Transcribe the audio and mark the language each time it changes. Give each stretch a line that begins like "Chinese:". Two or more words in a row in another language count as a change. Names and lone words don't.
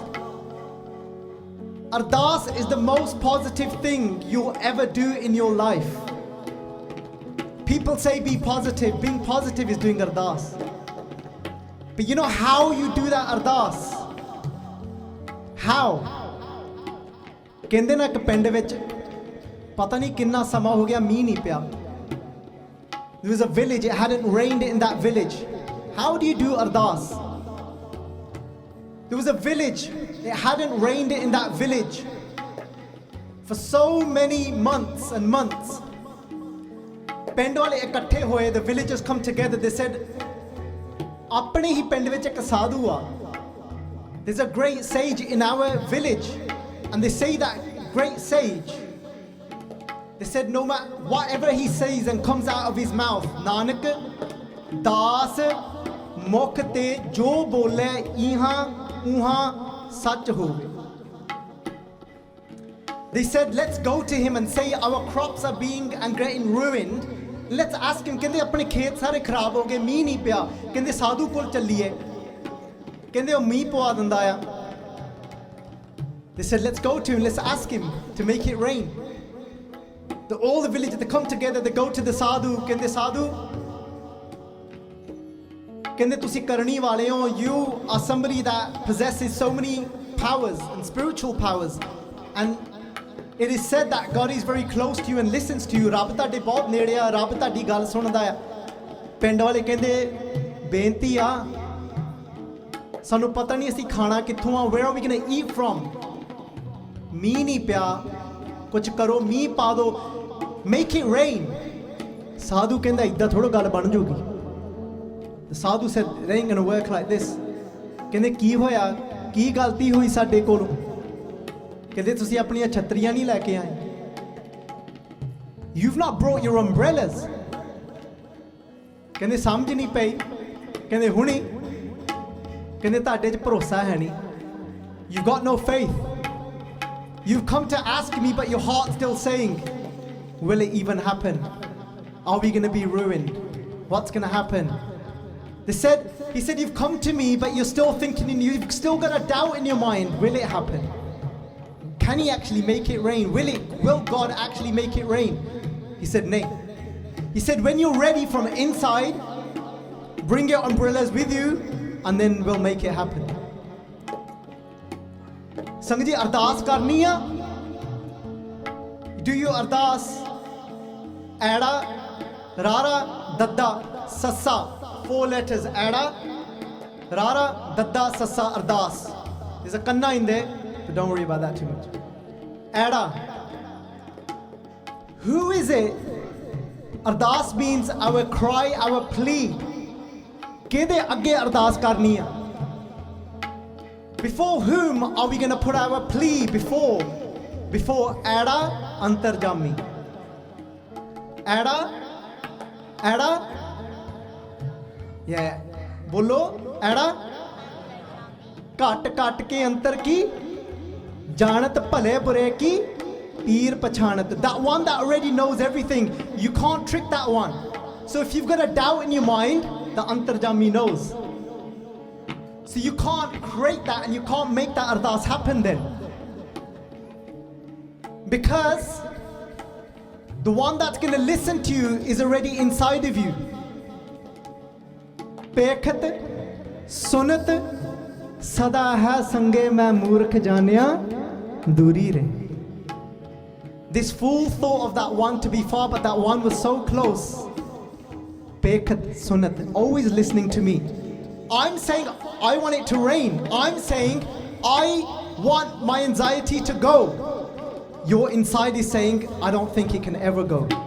English: Ardas is the most positive thing you'll ever do in your life. People say be positive. Being positive is doing Ardas. But you know how you do that Ardas? How?
Punjabi: ਕਹਿੰਦੇ ਨਾ ਇੱਕ ਪਿੰਡ ਵਿੱਚ ਪਤਾ ਨਹੀਂ ਕਿੰਨਾ ਸਮਾਂ ਹੋ ਗਿਆ ਮੀਂਹ ਨਹੀਂ ਪਿਆ.
English: There was a village, it hadn't rained in that village. How do you do Ardas? There was a village, it hadn't rained in that village for so many months and months.
Punjabi: ਪਿੰਡ ਵਾਲੇ ਇਕੱਠੇ ਹੋਏ,
English: the villagers come together, they said,
Punjabi: ਆਪਣੇ ਹੀ ਪਿੰਡ ਵਿੱਚ ਇੱਕ ਸਾਧੂ ਆ.
English: There's a great sage in our village, and they say that great sage, they said no matter whatever he says and comes out of his mouth,
Punjabi: ਨਾਨਕ, ਦਾਸ, ਮੁਖ ਤੇ ਜੋ ਬੋਲੇ ਈਹਾ ਊਹਾ ਸਚੁ ਹੋਗੇ.
English: They said, let's go to him and say our crops are being and getting ruined. Let's ask him,
Punjabi: ਕਹਿੰਦੇ ਆਪਣੇ ਖੇਤ ਸਾਰੇ ਖ਼ਰਾਬ ਹੋ ਗਏ, ਮੀਂਹ ਨਹੀਂ ਪਿਆ, ਕਹਿੰਦੇ ਸਾਧੂ ਕੋਲ ਚੱਲੀਏ, ਕਹਿੰਦੇ ਉਹ ਮੀਂਹ ਪਵਾ ਦੇਂਦਾ ਆ.
English: They said, let's go to him, let's ask him to make it rain. All the villagers, they come together, they go to the sadhu,
Punjabi: ਕਹਿੰਦੇ ਸਾਧੂ, ਕਹਿੰਦੇ ਤੁਸੀਂ ਕਰਨੀ ਵਾਲੇ ਹੋ,
English: you are somebody that possesses so many powers and spiritual powers, and it is said that God is very close to you and listens to you.
Punjabi: ਰੱਬ ਤੁਹਾਡੇ ਬਹੁਤ ਨੇੜੇ ਆ, ਰੱਬ ਤੁਹਾਡੀ ਗੱਲ ਸੁਣਦਾ ਆ. ਪਿੰਡ ਵਾਲੇ ਕਹਿੰਦੇ ਬੇਨਤੀ ਆ, ਸਾਨੂੰ ਪਤਾ ਨਹੀਂ ਅਸੀਂ ਖਾਣਾ ਕਿੱਥੋਂ ਆ,
English: where are we going to eat from?
Punjabi: ਮੀਂਹ ਨਹੀਂ ਪਿਆ, ਕੁਝ ਕਰੋ, ਮੀਂਹ ਪਾ ਦੋ,
English: make it rain.
Punjabi: ਸਾਧੂ ਕਹਿੰਦਾ ਇੱਦਾਂ ਥੋੜ੍ਹਾ ਗੱਲ ਬਣ ਜੂਗੀ।
English: The sadhu said, it ain't gonna work like this.
Punjabi: ਕਹਿੰਦੇ ਕੀ ਹੋਇਆ, ਕੀ ਗਲਤੀ ਹੋਈ ਸਾਡੇ ਕੋਲੋਂ? ਕਹਿੰਦੇ ਤੁਸੀਂ ਆਪਣੀਆਂ ਛਤਰੀਆਂ ਨਹੀਂ ਲੈਕੇ ਆਏ,
English: you've not brought your umbrellas.
Punjabi: ਕਹਿੰਦੇ ਸਮਝ ਨਹੀਂ ਪਈ, ਕਹਿੰਦੇ ਹੁਣੀ, ਕਹਿੰਦੇ ਤੁਹਾਡੇ ਚ ਭਰੋਸਾ ਹੈ ਨਹੀਂ,
English: you've got no faith. You've come to ask me but your heart's still saying, will it even happen? Are we going to be ruined? What's going to happen? He said, you've come to me but you're still thinking, you've still got a doubt in your mind, will it happen? Can he actually make it rain? Will God actually make it rain? He said, nay. He said, when you're ready from inside, bring your umbrellas with you and then we'll make it happen.
Punjabi: ਸੰਗਤ ਜੀ, ਅਰਦਾਸ ਕਰਨੀ ਹੈ?
English: Do you Ardas? Ada, Rara, Dadda, Sassa. 4 letters. Ada, Rara, Dadda, Sassa, Ardas. There's a kanna in there, but don't worry about that too much. Ada. Who is it? Ardas means our cry, our plea.
Punjabi: ਕਿਹਦੇ ਅੱਗੇ ਅਰਦਾਸ ਕਰਨੀ ਹੈ?
English: Before whom are we going to put our plea? Before Ada, Antarjami. Ada, yeah,
Punjabi: ਬੋਲੋ, ਆੜਾ, ਘਟ ਕੇ ਅੰਤਰ ਕੀ, ਜਾਨਤ ਭਲੇ ਬੁਰੇ ਕੀ, ਪੀਰ ਪਛਾਨਤ.
English: That one that already knows everything, you can't trick that one. So if you've got a doubt in your mind, the Antarjami knows. So you can't create that and you can't make that Ardas happen then. Because the one that's going to listen to you is already inside of you.
Punjabi: ਪੇਖਤ, ਸੁਨਤ, ਸਦਾ ਹੈ ਸੰਗੇ ਮੈ ਮੂਰਖ ਜਾਨਿਆ, ਦੂਰੀ ਰੇ.
English: This fool thought of that one to be far, but that one was so close.
Punjabi: ਪੇਖਤ, ਸੁਨਤ,
English: always listening to me. I'm saying I want it to rain. I'm saying I want my anxiety to go. Your inside is saying I don't think it can ever go.